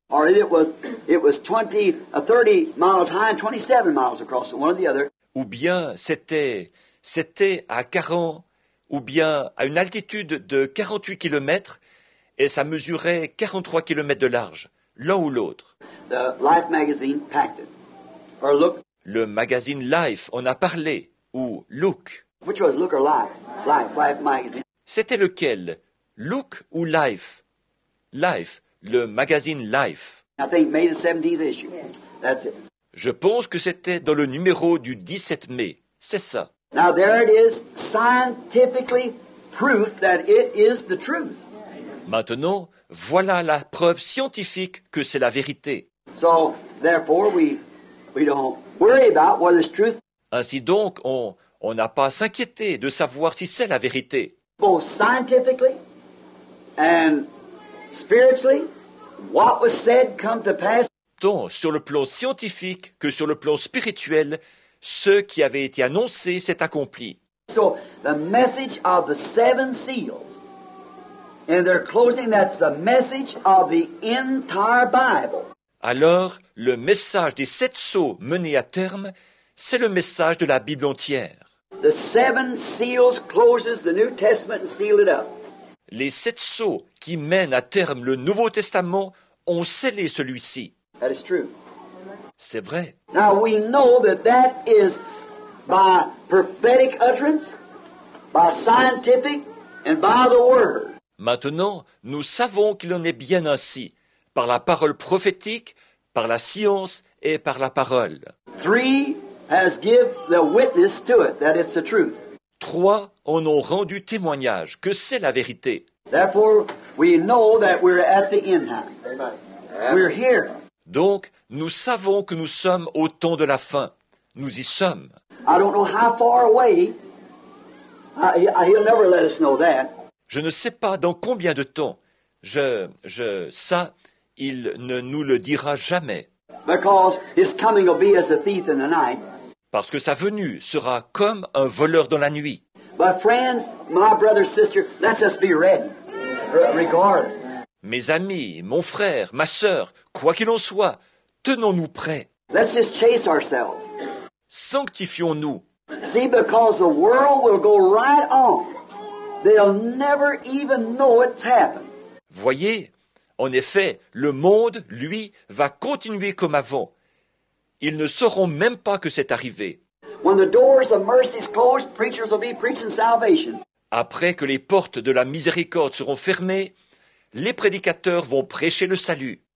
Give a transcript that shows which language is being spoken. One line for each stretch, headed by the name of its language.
English: Or it was 30 miles high and 27 miles across it, one or the other.
French: Ou bien c'était à 40, ou bien à une altitude de 48 km et ça mesurait 43 km de large, l'un ou l'autre.
English: The Life magazine packed it. Or Look.
French: Le magazine Life en a parlé, ou Look.
English: Which was Look or Life? Life magazine.
French: C'était lequel? Look ou Life? Life, le magazine Life.
English: I think May the 17th issue. That's it.
French: Je pense que c'était dans le numéro du 17 mai. C'est ça.
English: Now there it is, scientifically proof that it is the truth.
French: Maintenant, voilà la preuve scientifique que c'est la vérité.
English: So, therefore, we don't worry about whether it's truth.
French: Ainsi donc, on n'a pas à s'inquiéter de savoir si c'est la vérité.
English: Both scientifically and spiritually, what was said come to pass.
French: Tant sur le plan scientifique que sur le plan spirituel, ce qui avait été annoncé s'est accompli.
English: So, the message of the 7 seals, in their closing, that's the message of the entire Bible.
French: Alors, le message des 7 sceaux menés à terme, c'est le message de la Bible entière.
English: The 7 seals closes the New Testament and sealed it up.
French: Les 7 sceaux qui mènent à terme le Nouveau Testament ont scellé celui-ci.
English: That is true.
French: C'est vrai.
English: Now we know that that is by prophetic utterance, by scientific, and by the Word.
French: Maintenant, nous savons qu'il en est bien ainsi, par la parole prophétique, par la science et par la parole.
English: 3 has give the witness to it, that it's the truth.
French: 3 en ont rendu témoignage que c'est la vérité.
English: Therefore, we know that we're at the end time. We're here.
French: Donc, nous savons que nous sommes au temps de la fin. Nous y sommes.
English: I don't know how far away. He'll never let us know that.
French: Je ne sais pas dans combien de temps. Ça, il ne nous le dira jamais.
English: Because his coming will be as a thief in the night.
French: Parce que sa venue sera comme un voleur dans la nuit.
English: But friends, my brother, sister, let's us be ready, regardless.
French: Mes amis, mon frère, ma sœur, quoi qu'il en soit, tenons-nous prêts.
English: Let's just chase ourselves.
French: Sanctifions-nous.
English: See, because the world will go right on. They'll never even know it's happened.
French: Voyez, en effet, le monde, lui, va continuer comme avant. Ils ne sauront même pas que c'est arrivé.
English: When the doors of mercy is closed, preachers will be preaching salvation.
French: Après que les portes de la miséricorde seront fermées, les prédicateurs vont prêcher le salut.